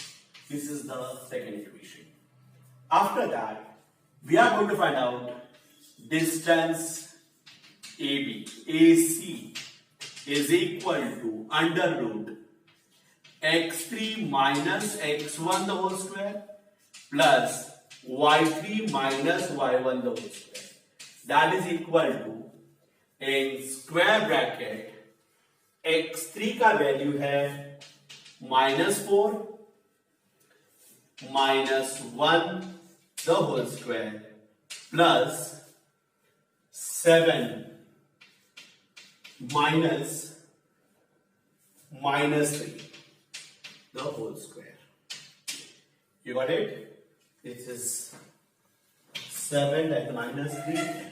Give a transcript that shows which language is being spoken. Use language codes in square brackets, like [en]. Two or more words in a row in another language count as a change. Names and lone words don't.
[en] This is the second equation. After that, we are going to find out distance AC is equal to under root x3 minus x1 the whole square plus y3 minus y1 the whole square. That is equal to, in square bracket, x3 [hi] का वैल्यू है [en] -4 minus 1 the whole square plus 7 minus -3 the whole square. You got it? This is 7 and -3.